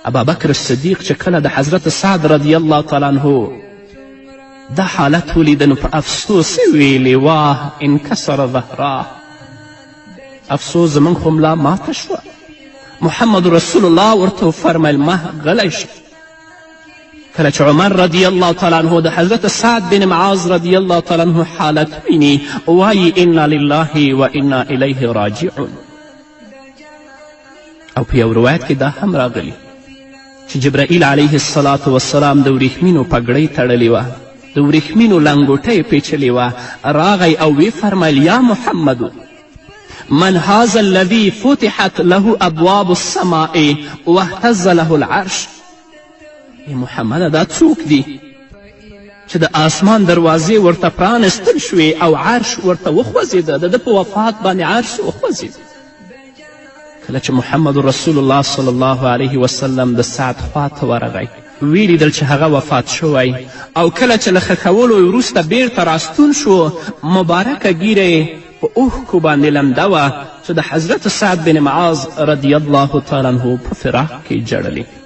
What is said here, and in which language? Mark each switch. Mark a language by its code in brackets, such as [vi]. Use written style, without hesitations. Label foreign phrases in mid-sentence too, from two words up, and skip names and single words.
[ps] ابابکر صدیق چې کله د حضرت سعد [ar] رضی الله تعالی عنه [ps] دا حالت ولیده نو په افسوس ویلې [ar] واه انکسر ظهراه، [ps] افسوس زموږ خو ملا ماته شوه. محمد رسول الله ورته وفرمیل مه غلی شه. کله چې عمر [ar] رضی الله تعالی عنه [ps] د حضرت سعد بن معاذ [ar] رضی الله تعالی عنه [ps] حالت ویني وایي [ar] انا لله و انا الیه راجعون. [ps] او په یو روایت کې دا هم راغلی چې جبرائیل [ar] علیه الصلاة والسلام [ps] د وریښمینو پګړۍ تړلې وه، د وریښمینو لنګوټۍ پیچلې وه، راغی او وی فرمیل [ar] یا محمد من هذا الذي فتحت له ابواب السماء واهتز له العرش. [ps] ای محمده دا څوک دی چې د آسمان دروازې ورته پرانستل شوې او عرش ورته وخوځېده، د ده په وفات باندې عرش وخوځېد. کله چې محمد رسول الله [ar] صلی الله علیه وسلم [ps] د سعد خواته ورغی ویې لیدل چې هغه وفات شوی، او کله چې له ښه کولو وروسته بیرته راستون شو مبارکه ږیره یې په اوښکو باندې لمده وه چې د حضرت سعد بن معاذ [ar] رضی الله تعالی عنه [ps] په فراق کې ژړلې.